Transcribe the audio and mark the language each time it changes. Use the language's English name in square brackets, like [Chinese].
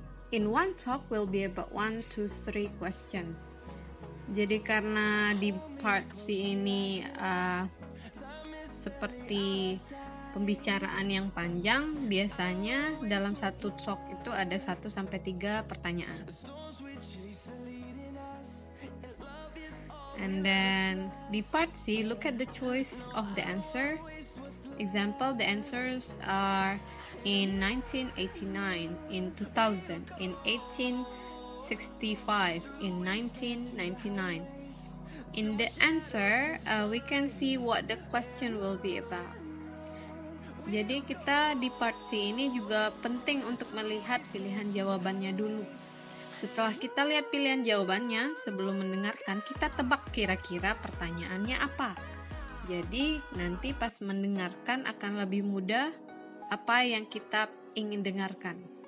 [English] In one talk will be about 1 to 3 question. [Indonesian] Jadi karena di part C ini seperti pembicaraan yang panjang, biasanya dalam satu talk itu ada 1 sampai 3 pertanyaan. [English] And then di part C, look at the choice of the answer. Example, the answers are in 1989, in 2000, in 1865, in 1999. In the answer, we can see what the question will be about. [Indonesian] Jadi kita di part C ini juga penting untuk melihat pilihan jawabannya dulu. Setelah kita lihat pilihan jawabannya, sebelum mendengarkan, kita tebak kira-kira pertanyaannya apa. Jadi nanti pas mendengarkan akan lebih mudah apa yang kita ingin dengarkan.